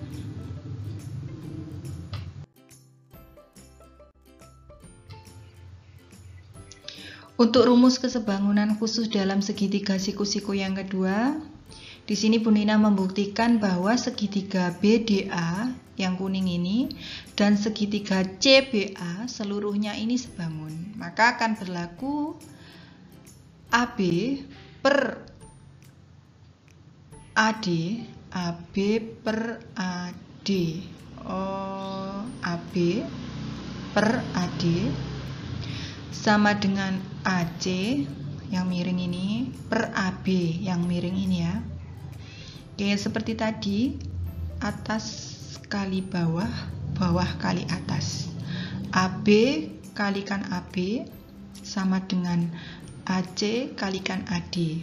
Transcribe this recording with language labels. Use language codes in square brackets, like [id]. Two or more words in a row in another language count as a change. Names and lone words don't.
[id] Untuk rumus kesebangunan khusus dalam segitiga siku-siku yang kedua, di sini Bu Nina membuktikan bahwa segitiga BDA yang kuning ini dan segitiga CBA seluruhnya ini sebangun. Maka akan berlaku AB per AD, AB per AD, AB per AD sama dengan AC yang miring ini per AB yang miring ini ya. Oke, seperti tadi, atas kali bawah, bawah kali atas. AB kalikan AB sama dengan AC kalikan AD.